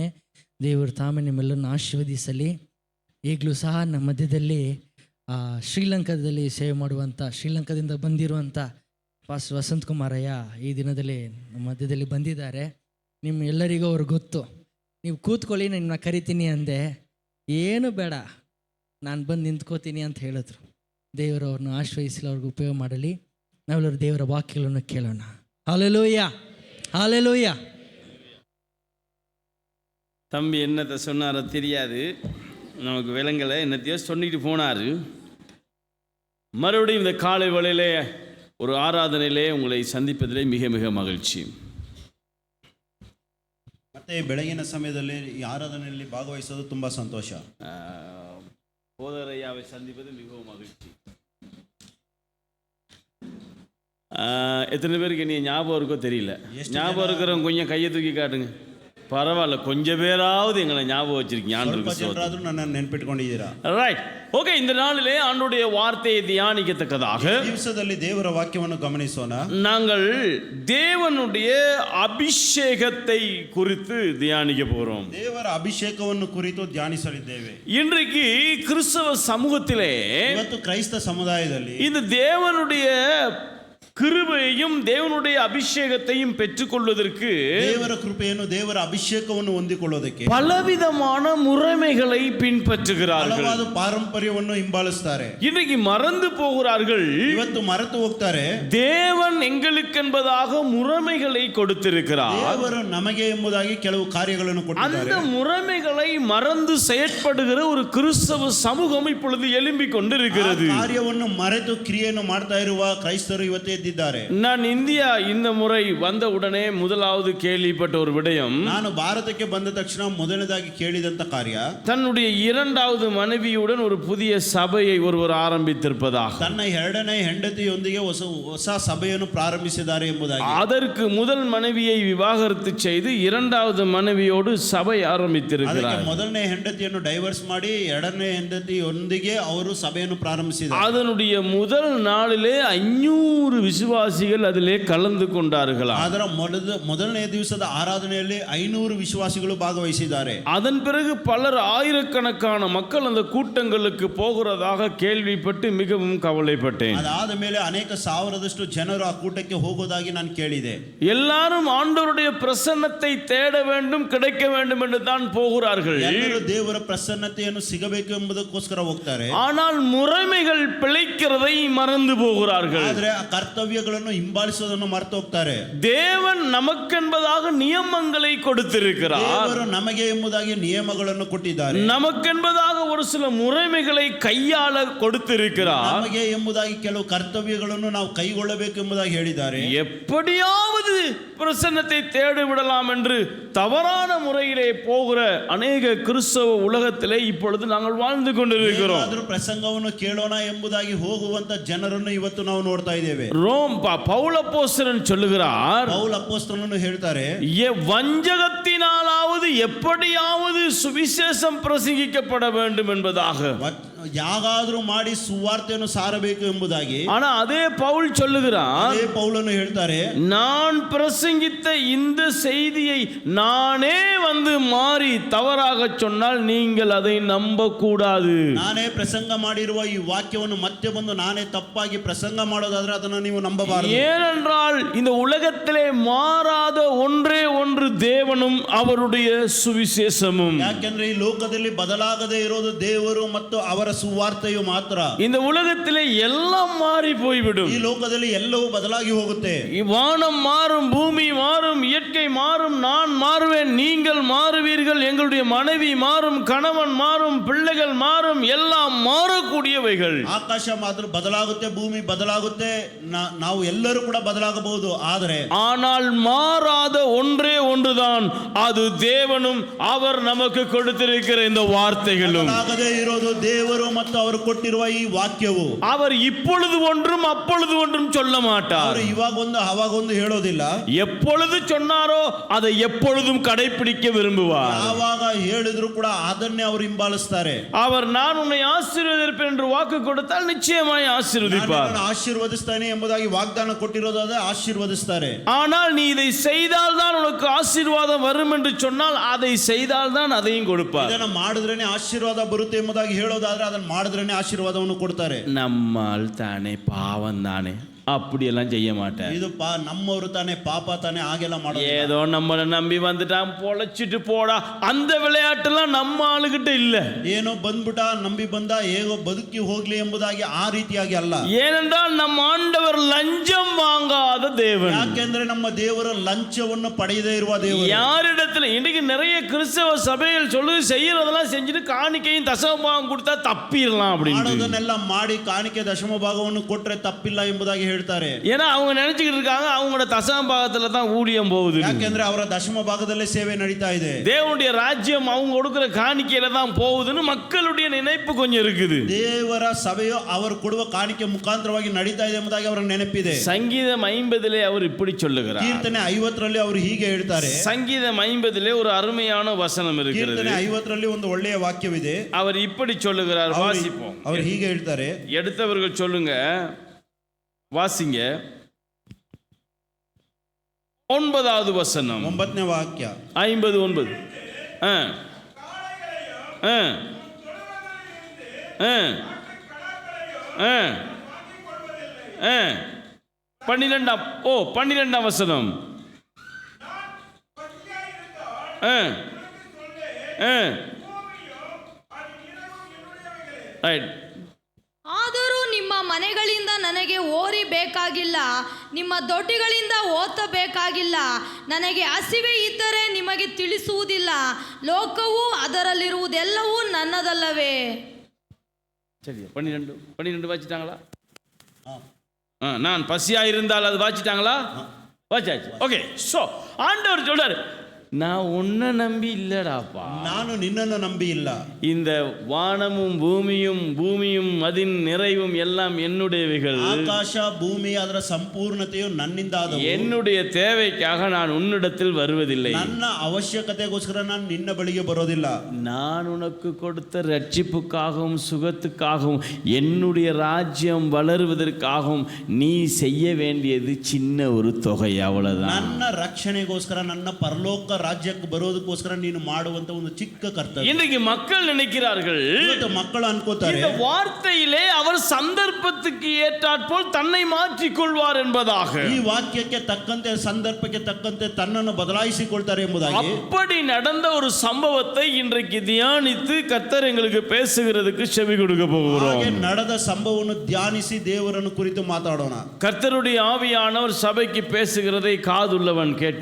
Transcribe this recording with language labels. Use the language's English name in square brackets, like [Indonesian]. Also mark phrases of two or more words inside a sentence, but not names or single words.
[Kannada] ದೇವರು ತಾಮೇ ನಿಮ್ಮೆಲ್ಲರನ್ನು ಆಶೀರ್ವದಿಸಲಿ. ಈಗಲೂ ಸಹ ನಮ್ಮ ಮಧ್ಯದಲ್ಲಿ ಶ್ರೀಲಂಕಾದಲ್ಲಿ ಸೇವೆ ಮಾಡುವಂಥ, ಶ್ರೀಲಂಕಾದಿಂದ ಬಂದಿರುವಂಥ ಪಾಸ್ ವಸಂತ್ ಕುಮಾರಯ್ಯ ಈ ದಿನದಲ್ಲಿ ನಮ್ಮ ಮಧ್ಯದಲ್ಲಿ ಬಂದಿದ್ದಾರೆ. ನಿಮ್ಮ ಎಲ್ಲರಿಗೂ ಅವ್ರು ಗೊತ್ತು. ನೀವು ಕೂತ್ಕೊಳ್ಳಿ, ನಿಮ್ಮನ್ನ ಕರಿತೀನಿ ಅಂದೆ. ಏನು ಬೇಡ, ನಾನು ಬಂದು ನಿಂತ್ಕೋತೀನಿ ಅಂತ ಹೇಳಿದ್ರು. ದೇವರು ಅವ್ರನ್ನ ಆಶ್ರಯಿಸಲಿ, ಅವ್ರಿಗೆ ಉಪಯೋಗ ಮಾಡಲಿ. ನಾವೆಲ್ಲರೂ ದೇವರ ವಾಕ್ಯಗಳನ್ನು ಕೇಳೋಣ. [Tamil] ஹல்லேலூயா, ஹல்லேலூயா. தம்பி என்னத்தை சொன்னாரோ தெரியாது, நமக்கு விளங்கலை. என்னத்தையோ சொல்லிட்டு போனார். மறுபடியும் இந்த காலை வேளையிலே ஒரு ஆராதனையிலே உங்களை சந்திப்பதிலே மிக மிக மகிழ்ச்சி. [Kannada] ಮತ್ತೆ ಬೆಳಗಿನ ಸಮಯದಲ್ಲಿ ಈ ಆರಾಧನೆಯಲ್ಲಿ ಭಾಗವಹಿಸೋದು ತುಂಬ ಸಂತೋಷ. [Tamil] போதரையாவை சந்திப்பது மிகவும் மகிழ்ச்சி. எத்தனை பேருக்கு நீ ஞாபகம் இருக்கோ தெரியல. ஞாபகம் இருக்கிறவங்க கொஞ்சம் கையை தூக்கி காட்டுங்க. பரவாயில்ல, கொஞ்சம் பேராவது எங்களை ஞாபகம் வச்சிருக்கீங்க. [Kannada] ನೆನ್ಪಿಟ್ಕೊಂಡಿದ್ದೀರಾ? [English] Right, okay. [Tamil] இந்த நாளிலே ஆண்டவருடைய வார்த்தையை தியானிக்கத்தக்கதாக [Kannada] ದಿವಸದಲ್ಲಿ ದೇವರ ವಾಕ್ಯವನ್ನು ಗಮನಿಸೋಣ. [Tamil] நாங்கள் தேவனுடைய அபிஷேகத்தை குறித்து தியானிக்க போறோம். [Kannada] ದೇವರ ಅಭಿಷೇಕವನ್ನು ಕುರಿತು ಧ್ಯಾನಿಸಲಿದ್ದೇವೆ. [Tamil] இன்றைக்கு கிறிஸ்தவ சமூகத்திலே, [Kannada] ಇವತ್ತು ಕ್ರೈಸ್ತ ಸಮುದಾಯದಲ್ಲಿ [Tamil] இந்த தேவனுடைய கிருபையையும் தேவனுடைய அபிஷேகத்தையும் பெற்றுக்கொள்வதற்கு, [Kannada] ದೇವರ ಕೃಪೆಯನ್ನು ದೇವರ ಅಭಿಷೇಕವನ್ನು ಹೊಂದಿಕೊಳ್ಳೋದಕ್ಕೆ [Tamil] பலவிதமான முறைமைகளை பின்பற்றுகிறார்கள். [Kannada] ಹಲವಾರು ಪಾರಂಪರ್ಯವನ್ನು ಹಿಂಬಾಲಿಸುತ್ತಾರೆ. [Tamil] இன்றைக்கு மறந்து போகிறார்கள். [Kannada] ಇವತ್ತು ಮರೆತು ಹೋಗ್ತಾರೆ. [Tamil] தேவன் எங்களுக்கென்பதாக முறைமைகளை கொடுத்திருக்கிறார். [Kannada] ದೇವರು ನಮಗೆ ಎಂಬುದಾಗಿ ಕೆಲವು ಕಾರ್ಯಗಳನ್ನು ಕೊಟ್ಟಿದ್ದಾರೆ. [Tamil] அந்த முறைமைகளை மறந்து செயற்படுகிற ஒரு கிறிஸ்தவ சமூகம் இப்பொழுது எழும்பிக் கொண்டிருக்கிறது. [Kannada] ಕಾರ್ಯವನ್ನು ಮರೆತು ಕ್ರಿಯೆಯನ್ನು ಮಾಡ್ತಾ ಇರುವ ಕ್ರೈಸ್ತರು ಇವತ್ತೇ ಇದ್ದಾರೆ. [Tamil] நான் இந்தியா இந்த முறை வந்த உடனே முதலாவது கேள்விப்பட்ட ஒரு விடயம், [Kannada] ನಾನು ಭಾರತಕ್ಕೆ ಬಂದ ತಕ್ಷಣ ಮೊದಲನೇದಾಗಿ ಕೇಳಿದಂತ ಕಾರ್ಯ, [Tamil] தன்னுடைய இரண்டாவது மனைவியுடன் ஒரு புதிய சபையை ஒருவர் ஆரம்பித்திருப்பதாக, [Kannada] ತನ್ನ ಎರಡನೇ ಹೆಂಡತಿಯೊಂದಿಗೆ ಹೊಸ ಸಭೆಯನ್ನು ಪ್ರಾರಂಭಿಸಿದ್ದಾರೆ ಎಂಬುದಾಗಿ. [Tamil] அதற்கு முதல் மனைவியை விவாகரத்து செய்து இரண்டாவது மனைவியோடு சபை ஆரம்பித்திருக்கிறார். [Kannada] ಮೊದಲನೇ ಹೆಂಡತಿಯನ್ನು ಡೈವರ್ಸ್ ಮಾಡಿ ಎರಡನೇ ಹೆಂಡತಿಯೊಂದಿಗೆ ಅವರು ಸಭೆಯನ್ನು ಪ್ರಾರಂಭಿಸಿದ್ದಾರೆ. [Tamil] அதனுடைய முதல் நாளிலே 500 விசுவாசிகள் அதிலே கலந்து கொண்டார்களாம். [Kannada] ಅದರ ಮೊದಲನೇ ದಿವಸದ ಆರಾಧನೆಯಲ್ಲಿ 500 ವಿಶ್ವಾಸಿಗಳು ಭಾಗವಹಿಸಿದ್ದಾರೆ. [Tamil] அதன் பிறகு பலர் ஆயிரக்கணக்கான மக்கள் அந்த கூட்டங்களுக்கு போகிறதாக கேள்விப்பட்டு மிகவும் கவலைப்பட்டேன். [Kannada] ಅದಾದ ಮೇಲೆ ಅನೇಕ ಸಾವಿರದಷ್ಟು ಜನರು ಆ ಕೂಟಕ್ಕೆ ಹೋಗೋದಾಗಿ ನಾನು ಕೇಳಿದೆ. [Tamil] எல்லாரும் ஆண்டவருடைய பிரசன்னத்தை தேட வேண்டும், கிடைக்க வேண்டும் என்று தான் போகிறார்கள். [Kannada] ಎಲ್ಲರೂ ದೇವರ ಪ್ರಸನ್ನತೆಯನ್ನು ಸಿಗಬೇಕು ಎಂಬುದಕ್ಕೋಸ್ಕರ ಹೋಗ್ತಾರೆ. [Tamil] ஆனால் முறைமைகள் பிழைக்கிறதை மறந்து போகிறார்கள். [Kannada] ಆದರೆ ಆ ಕರ್ತವ್ಯಗಳನ್ನು ಹಿಂಬಾಲಿಸೋದನ್ನು ಮರೆತು ಹೋಗ್ತಾರೆ. [Tamil] தேவன் நமக்கென்பதாக நியமங்களை கொடுத்திருக்கிறார். [Kannada] ದೇವರು ನಮಗೆ ಎಂಬುದಾಗಿ ನಿಯಮಗಳನ್ನು ಕೊಟ್ಟಿದ್ದಾರೆ. [Tamil] நமக்கென்பதாக ஒரு சில முறைமைகளை கையாள கொடுத்திருக்கிறார். [Kannada] ನಮಗೆ ಎಂಬುದಾಗಿ ಕೆಲವು ಕರ್ತವ್ಯಗಳನ್ನು ನಾವು ಕೈಗೊಳ್ಳಬೇಕು ಎಂಬುದಾಗಿ ಹೇಳಿದ್ದಾರೆ. [Tamil] எப்படியாவது பிரசன்னத்தை தேடி விடலாம் என்று தவறான முறையிலே போகிற அநேக கிறிஸ்தவ உலகத்திலே இப்பொழுது நாங்கள் வாழ்ந்து கொண்டிருக்கிறோம். [Kannada] ಪ್ರಸಂಗವನ್ನು ಕೇಳೋಣ ಎಂಬುದಾಗಿ ಹೋಗುವಂತ ಜನರನ್ನು ಇವತ್ತು ನಾವು ನೋಡ್ತಾ ಇದ್ದೇವೆ. [Tamil] ரோம் பவுல் அப்போஸ்தலன் சொல்லுகிறார், [Kannada] ಪೌಲ್ ಅಪೊಸ್ತಲನು ಹೇಳ್ತಾರೆ, [Tamil] வஞ்சகத்தினாலாவது எப்படியாவது சுவிசேஷம் பிரசங்கிக்கப்பட வேண்டும் என்பதாக. [Kannada] ಯಾಗಾದರೂ ಮಾಡಿ ಸುವಾರ್ತೆಯನ್ನು ಸಾರಬೇಕು ಎಂಬುದಾಗಿ. [Tamil] ஆனா அதே பவுல் சொல்லுகிறார், [Kannada] ಅದೇ ಪೌಲನು ಹೇಳ್ತಾರೆ, [Tamil] நான் பிரசங்கித்த இந்த செய்தியை நானே வந்து மாறி தவறாக சொன்னால் நீங்கள் அதை நம்ப கூடாது. [Kannada] ನಾನೇ ಪ್ರಸಂಗ ಮಾಡಿರುವ ಈ ವಾಕ್ಯವನ್ನು ಮತ್ತೆ ಬಂದು ನಾನೇ ತಪ್ಪಾಗಿ ಪ್ರಸಂಗ ಮಾಡೋದಾದ್ರೆ ಅದನ್ನು ನೀವು ನಂಬಬಾರದು. [Tamil] ஏனென்றால் இந்த உலகத்திலே மாறாத ஒன்றே ஒன்று தேவனும் அவருடைய சுவிசேஷமும். [Kannada] ಯಾಕೆಂದ್ರೆ ಈ ಲೋಕದಲ್ಲಿ ಬದಲಾಗದೇ ಇರೋದು ದೇವರು ಮತ್ತು ಅವರ ಸುವಾರ್ತೆಯು ಮಾತ್ರ. [Tamil] இந்த உலகத்திலே எல்லாம் மாறி போய்விடும். [Kannada] ಈ ಲೋಕದಲ್ಲಿ ಎಲ್ಲವೂ ಬದಲಾಗಿ ಹೋಗುತ್ತೆ. [Tamil] வானம் மாறும், பூமி மாறும், இயற்கை மாறும், நான் மாறுவேன், நீங்கள் மாறுவீர்கள், எங்களுடைய மனைவி மாறும், கணவன் மாறும், பிள்ளைகள் மாறும், எல்லாம் மாறக்கூடியவைகள். [Kannada] ಆಕಾಶ ಮಾತ್ರ ಬದಲಾಗುತ್ತೆ, ಭೂಮಿ ಬದಲಾಗುತ್ತೆ, ನಾವು ಎಲ್ಲರೂ ಕೂಡ ಬದಲಾಗಬಹುದು. [Tamil] ஆனால் மாறாத ஒன்றே ஒன்றுதான், அது தேவனும் அவர் நமக்கு கொடுத்திருக்கிற இந்த வார்த்தைகளும். [Kannada] ಬದಲಾಗದೇ ಇರೋದು ದೇವರು ದೇವರು ಮತ್ತು ಅವರು ಕೊಟ್ಟಿರುವ ಈ ವಾಕ್ಯವು [Tamil] அவர் இப்பொழுது ஒன்றும் அப்பொழுது ஒன்றும் சொல்ல மாட்டார். [Kannada] ಅವರು ಇವಾಗೊಂದು ಅವಾಗೊಂದು ಹೇಳೋದಿಲ್ಲ. [Tamil] எப்பொழுது சொன்னாரோ அதை எப்பொழுதும் கடைபிடிக்க விரும்புவார். [Kannada] ಯಾವಾಗ ಹೇಳಿದ್ರು ಕೂಡ ಅದನ್ನೇ ಅವರು ಹಿಂಬಾಲಿಸ್ತಾರೆ. [Tamil] அவர் நான் உன்னை ஆசீர்வதிப்பேன் என்று வாக்கு கொடுத்தால் நிச்சயமாய் ஆசீர்வதிப்பார். [Kannada] ನಾನು ಆಶೀರ್ವದಿಸ್ತಾನೆ ಎಂಬುದಾಗಿ ವಾಗ್ದಾನ ಕೊಟ್ಟಿರೋದಾದ್ರೆ ಆಶೀರ್ವದಿಸ್ತಾರೆ. [Tamil] ஆனால் நீ இதை செய்தால் தான் உனக்கு ஆசீர்வாதம் வரும் என்று சொன்னால் அதை செய்தால் தான் அதையும் கொடுப்பார். [Kannada] ಇದನ್ನ ಮಾಡಿದ್ರೇನೆ ಆಶೀರ್ವಾದ ಬರುತ್ತೆ ಎಂಬುದಾಗಿ ಹೇಳೋದಾದ್ರೆ ಅದನ್ನ ಮಾಡಿದ್ರೇನೆ ಆಶೀರ್ವಾದವನ್ನು ಕೊಡ್ತಾರೆ. [Tamil] நம்மால் தானே பாவம் தானே அப்படியெல்லாம் செய்ய மாட்டேன். [Kannada] ಇದು ನಮ್ಮವರು ತಾನೇ ಪಾಪ ತಾನೇ ಹಾಗೆಲ್ಲ ಮಾಡೋದು. [Tamil] ஏதோ நம்மளை நம்பி வந்துட்டான் பொழைச்சிட்டு போடா அந்த விளையாட்டுலாம் நம்ம ஆளுகிட்ட இல்ல. [Kannada] ಏನೋ ಬಂದ್ಬಿಟ್ಟ ನಂಬಿ ಬಂದ ಹೇಗೋ ಬದುಕಿ ಹೋಗ್ಲಿ ಎಂಬುದಾಗಿ ಆ ರೀತಿಯಾಗಿ ಅಲ್ಲ. [Tamil] ஏனென்றால் நம் ஆண்டவர் லஞ்சம் வாங்காத தேவன். [Kannada] ಯಾಕೆಂದ್ರೆ ನಮ್ಮ ದೇವರು ಲಂಚವನ್ನು ಪಡೆಯದೇ ಇರುವ ದೇವರು. [Tamil] யாரிடத்துல இன்னைக்கு நிறைய கிறிஸ்தவ சபைகள் சொல்லுது செய்யறதெல்லாம் செஞ்சுட்டு காணிக்கையும் தசம பாகம் கொடுத்தா தப்பிடலாம் அப்படின்னு. [Kannada] ಮಾಡೋದನ್ನೆಲ್ಲ ಮಾಡಿ ಕಾಣಿಕೆ ದಶಮ ಭಾಗವನ್ನು ಕೊಟ್ರೆ ತಪ್ಪಿಲ್ಲ ಎಂಬುದಾಗಿ ಹೇಳ್ತಾರೆ. [Tamil] ஏன்னா அவங்க நினைச்சுக்கிட்டு இருக்காங்க அவங்களோட தசம பாகத்துல தான் ஊழியம் போகுது. [Kannada] ಯಾಕೆಂದ್ರೆ ಅವರ ದಶಮ ಭಾಗದಲ್ಲೇ ಸೇವೆ ನಡೀತಾ ಇದೆ. [Tamil] தேவனுடைய ராஜ்யம் அவங்க கொடுக்கிற காணிக்கையில தான் போகுதுன்னு மக்களுடைய நினைப்பு கொஞ்சம் இருக்குது. [Kannada] ದೇವರ ಸಭೆಯು ಅವರು ಕೊಡುವ ಕಾಣಿಕೆ ಮುಖಾಂತರವಾಗಿ ನಡೀತಾ ಇದೆ ಎಂಬುದಾಗಿ ಅವರ ನೆನಪಿದೆ. [Tamil] சங்கீதம் 50 அவர் இப்படி சொல்லுகிறார். [Kannada] ಕೀರ್ತನೆ 50 ಅವರು ಹೀಗೆ ಹೇಳ್ತಾರೆ. [Tamil] சங்கீதம் 50 ஒரு அருமையான வசனம் இருக்கிறது. [Kannada] ಕೀರ್ತನೆ 50 ಒಂದು ಒಳ್ಳೆಯ ವಾಕ್ಯವಿದೆ. [Tamil] அவர் இப்படி சொல்லுகிறார், வாசிப்போம். [Kannada] ಅವರು ಹೀಗೆ ಹೇಳ್ತಾರೆ. [Tamil] எடுத்தவர்கள் சொல்லுங்க, வாசிங்க. 9வது வசனம், [Kannada] 9ನೇ ವಾಕ್ಯ, 59. [Tamil] பன்னிரெண்டாம் வசனம். [Kannada] ಆದರೂ ನಿಮ್ಮ ಮನೆಗಳಿಂದ ನನಗೆ ಓರಿ ಬೇಕಾಗಿಲ್ಲ, ನಿಮ್ಮ ದೊಡ್ಡಿಗಳಿಂದ ಓತಬೇಕಾಗಿಲ್ಲ. ನನಗೆ ಹಸಿವೆ ಇದ್ದರೆ ನಿಮಗೆ ತಿಳಿಸುವುದಿಲ್ಲ, ಲೋಕವು ಅದರಲ್ಲಿರುವುದೆಲ್ಲವೂ ನನ್ನದಲ್ಲವೇ. [Tamil] சரி, 12 வாசிட்டாங்களா? நான் பசியா இருந்தால் அது வாசிட்டாங்களா? வாச்சாச்சு. ஓகே. சோ ஆண்டவர் சொல்றாரு, நான் உன்னை நம்பி இல்லடாப்பா, [Kannada] ನಾನು ನಿನ್ನನ್ನು ನಂಬಿ ಇಲ್ಲ. [Tamil] இந்த வானமும் பூமியும் அதின் நிறைவும் எல்லாம் என்னுடையவைகள். [Kannada] ಆಕಾಶ ಭೂಮಿ ಅದರ ಸಂಪೂರ್ಣತೆಯು ನನ್ನಿಂದ ಆದವು. [Tamil] என்னுடைய தேவைக்காக நான் உன்னிடத்தில் வருவதில்லை. [Kannada] ನನ್ನ ಅವಶ್ಯಕತೆಗೋಸ್ಕರ ನಾನು ನಿನ್ನ ಬಳಿಗೆ ಬರೋದಿಲ್ಲ. [Tamil] நான் உனக்கு கொடுத்த ரட்சிப்புக்காகவும் சுகத்துக்காகவும் என்னுடைய ராஜ்யம் வளருவதற்காகவும் நீ செய்ய வேண்டியது சின்ன ஒரு தொகை, அவ்வளவுதான். [Kannada] ನನ್ನ ರಕ್ಷಣೆಗೋಸ್ಕರ, ನನ್ನ ಪರಲೋಕ ರಾಜ್ಯಕ್ಕೆ ಬರೋದಕ್ಕೋಸ್ಕರ ನೀನು ಮಾಡುವಂತ ಒಂದು ಚಿಕ್ಕ ಕರ್ತವ್ಯ. [Tamil] இன்றைக்கு மக்கள் நினைக்கிறார்கள், [Kannada] ಮಕ್ಕಳು ಅನ್ಕೋತಾರೆ, [Tamil] இந்த வார்த்தையிலே அவர் சந்தர்ப்பத்துக்கு ஏற்றாற்போல் தன்னை மாற்றிக் கொள்வார் என்பதாக. [Kannada] ಈ ವಾಕ್ಯಕ್ಕೆ ತಕ್ಕಂತೆ, ಸಂದರ್ಭಕ್ಕೆ ತಕ್ಕಂತೆ ತನ್ನನ್ನು ಬದಲಾಯಿಸಿಕೊಳ್ತಾರೆ ಎಂಬುದಾಗಿ. [Tamil] அப்படி நடந்த ஒரு சம்பவத்தை இன்றைக்கு தியானித்து கர்த்தர் எங்களுக்கு பேசுகிறதுக்கு செவி கொடுக்க போகிறோம். [Kannada] ಹಾಗೆ ನಡೆದ ಸಂಭವವನ್ನು ಧ್ಯಾನಿಸಿ ದೇವರನ್ನು ಕುರಿತು ಮಾತಾಡೋಣ. [Tamil] கர்த்தருடைய ஆவியானவர் சபைக்கு பேசுகிறதை காதுள்ளவன் கேட்க.